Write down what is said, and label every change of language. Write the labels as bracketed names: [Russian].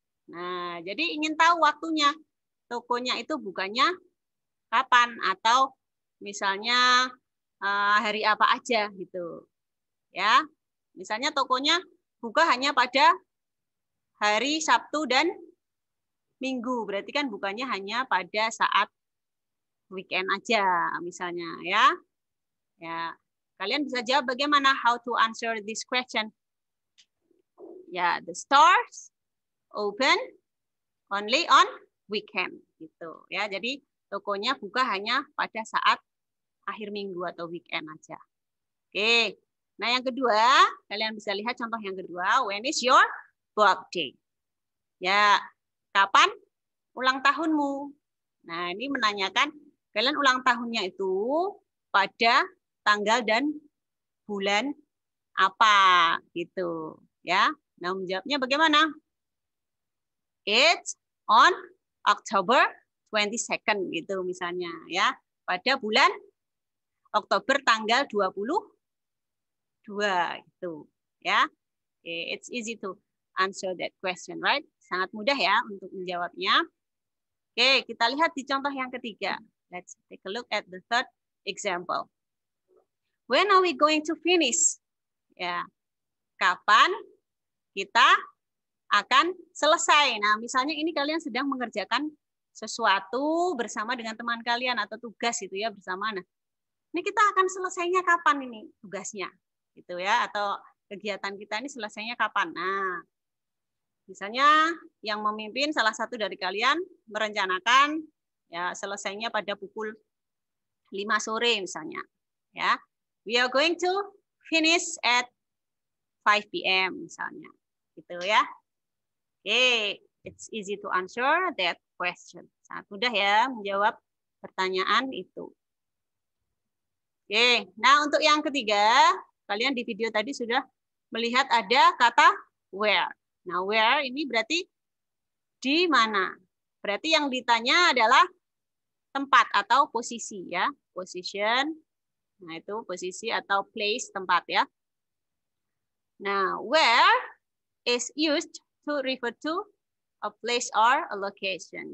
[Indonesian] Nah, jadi ingin tahu waktunya. Tokonya itu bukanya kapan atau misalnya hari apa aja gitu. Ya. Misalnya tokonya buka hanya pada hari Sabtu dan Minggu, berarti kan bukannya hanya pada saat weekend aja misalnya ya. Ya, kalian bisa jawab bagaimana [English] how to answer this question. Ya, the stores open only on weekend [Indonesian] gitu ya. Jadi tokonya buka hanya pada saat akhir minggu atau weekend aja. Oke. Nah, yang kedua, kalian bisa lihat contoh yang kedua, [English] when is your birthday? [Indonesian] Ya, kapan ulang tahunmu? Nah, ini menanyakan kalian ulang tahunnya itu pada tanggal dan bulan apa gitu ya. Nah, menjawabnya bagaimana? [English] It's on October 22nd [Indonesian] gitu misalnya ya. Pada bulan Oktober tanggal 22 gitu ya. [English] Okay, it's easy to answer that question, right? [Indonesian] Sangat mudah ya untuk menjawabnya. Oke, kita lihat di contoh yang ketiga. [English] Let's take a look at the third example. When are we going to finish? [Indonesian] Ya, kapan kita akan selesai? Nah, misalnya ini kalian sedang mengerjakan sesuatu bersama dengan teman kalian atau tugas itu ya bersama. Nah, ini kita akan selesainya kapan ini tugasnya, gitu ya? Atau kegiatan kita ini selesainya kapan? Nah, misalnya yang memimpin salah satu dari kalian merencanakan ya selesainya pada pukul 5 sore misalnya. [English] Ya, we are going to finish at 5 p.m. [Indonesian] misalnya, gitu ya. [English] Oke, it's easy to answer that question. [Indonesian] Sangat mudah ya menjawab pertanyaan itu. Oke, nah untuk yang ketiga, kalian di video tadi sudah melihat ada kata where. Nah, where ini berarti di mana. Berarti yang ditanya adalah tempat atau posisi ya. Position. Nah, itu posisi atau place, tempat ya. [English] Nah, where is used to refer to a place or a location.